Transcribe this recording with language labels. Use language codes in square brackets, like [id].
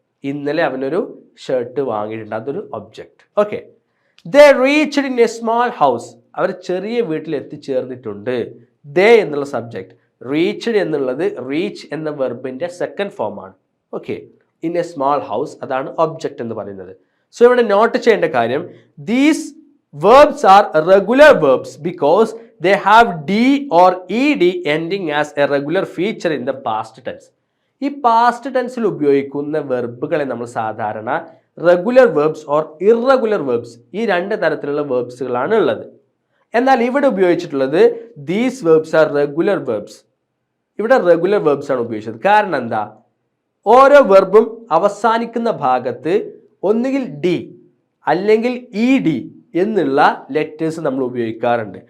[ml] ഇന്നലെ അവനൊരു ഷർട്ട് വാങ്ങിയിട്ടുണ്ട്, അതൊരു object. Okay. [en] They reached in a small house. [ml] അവർ ചെറിയ വീട്ടിൽ എത്തിച്ചേർന്നിട്ടുണ്ട്. ദേ എന്നുള്ള സബ്ജക്റ്റ്, റീച്ച്ഡ് എന്നുള്ളത് റീച്ച് എന്ന വെർബിൻ്റെ സെക്കൻഡ് ഫോമാണ്. Okay. [en] in a small house, [ml] അതാണ് ഒബ്ജക്റ്റ് എന്ന് പറയുന്നത്. [en] so [ml] ഇവിടെ നോട്ട് ചെയ്യേണ്ട കാര്യം, [en] These verbs are regular verbs because they have d or ed ending as a regular feature in the past tense. [ml] ഈ പാസ്റ്റ് ടെൻസിൽ ഉപയോഗിക്കുന്ന വെർബുകളെ നമ്മൾ സാധാരണ regular verbs or irregular verbs, ഈ രണ്ട് തരത്തിലുള്ള വെർബ്സുകളാണ് ഉള്ളത്. എന്നാൽ ഇവിടെ ഉപയോഗിച്ചിട്ടുള്ളത് [en] These verbs are regular verbs. [ml] ഇവിടെ റെഗുലർ വെർബ്സ് ആണ് ഉപയോഗിച്ചത്. കാരണം എന്താ? ഓരോ വെർബും അവസാനിക്കുന്ന ഭാഗത്ത് ഒന്നുകിൽ ഡി അല്ലെങ്കിൽ ഇ ഡി എന്നുള്ള ലെറ്റേഴ്സ് നമ്മൾ ഉപയോഗിക്കാറുണ്ട്.